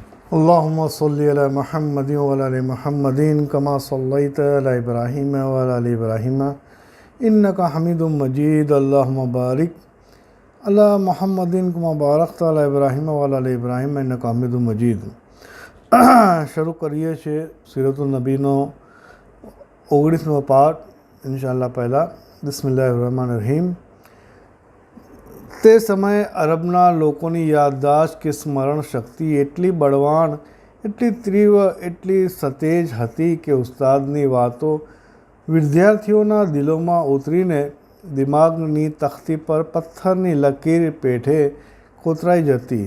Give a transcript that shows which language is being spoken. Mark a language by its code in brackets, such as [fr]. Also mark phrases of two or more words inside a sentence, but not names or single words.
[ar] اللهم صل على محمد و على آل محمد كما صليت على إبراهيم و على آل إبراهيم إنك حميد مجيد. اللهم بارك على محمد كما باركت على إبراهيم و على آل إبراهيم إنك حميد مجيد. [gu] શરૂ કરીએ છીએ સીરતુલ નબીનો 19મો પાઠ ઇન્શાઅલ્લાહ। [ar] પહેલાં بسم الله الرحمن الرحيم. [gu] તે સમયે અરબના લોકોની યાદદાશ્ત કે સ્મરણ શક્તિ એટલી બળવાન, એટલી તીવ્ર, એટલી સતેજ હતી કે ઉસ્તાદની વાતો વિદ્યાર્થીઓના દિલોમાં ઉતરીને દિમાગની તખ્તી પર પથ્થરની લકીર પેઠે કોતરાઈ જતી।